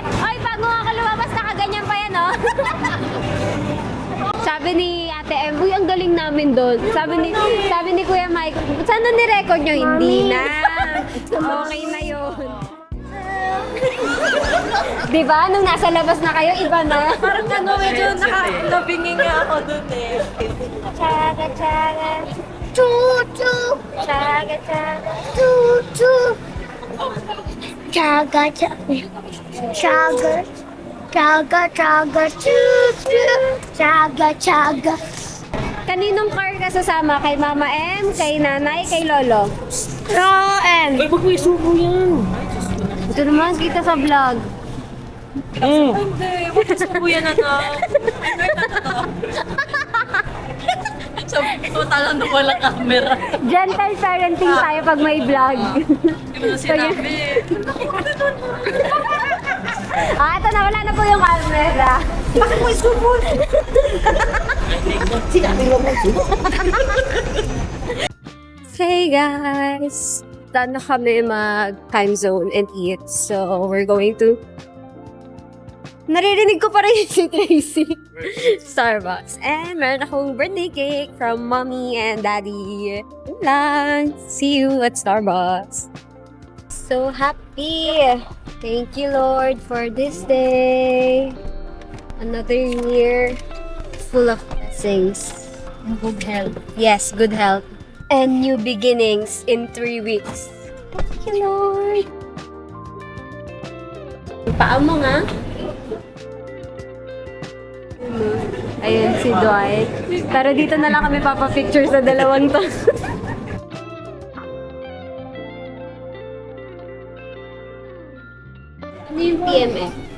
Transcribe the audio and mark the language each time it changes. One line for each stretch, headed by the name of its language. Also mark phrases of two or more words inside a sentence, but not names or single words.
Filipino: Ay, bago ako lumabas, nakaganyan pa yan, oh. Sabi ni Ate M, uy, ang galing namin doon. Sabi ni Kuya Mike, sana ni-record nyo? Hindi na. Okay na yun. Diba? Nung nasa labas na kayo, iba na. Parang ano, medyo nabingi nga ako dun eh. Chaga, chaga. Choo-choo. Chaga, chaga. Choo-choo. Chaga, chaga. Chaga. Chaga, chaga. Choo-choo. Chaga, chaga. Kaninong car ka sasama? Kay Mama M, kay Nanay, kay Lolo? M. Ay, wag mo isubo yan. Ito naman, kita sa vlog. Hindi, huwag mo subuyan na to. So, talang na walang camera.
English: Gentle parenting
Filipino: tayo pag may vlog. Hindi mo na sinabi. Ito na, wala na po yung camera. Bakit mo isubo? Sinabi mo isubo.
English: Hey guys! Done
Filipino: na kami
English: mag-time zone and eat. So, we're going to...
Filipino: Naririnig ko pa rin si Tracy.
English: Starbucks. And meron akong birthday cake from Mommy and Daddy.
Filipino: Yun lang.
English: See you at Starbucks. So happy! Thank you, Lord, for this day. Another year full of blessings. And good health. Yes, good health. And new beginnings in 3 weeks. Thank you,
Filipino: Lord. Paa mo nga. Ayun, si Dwight. Pero dito na lang kami papapicture sa dalawang to. Ano yung PMF?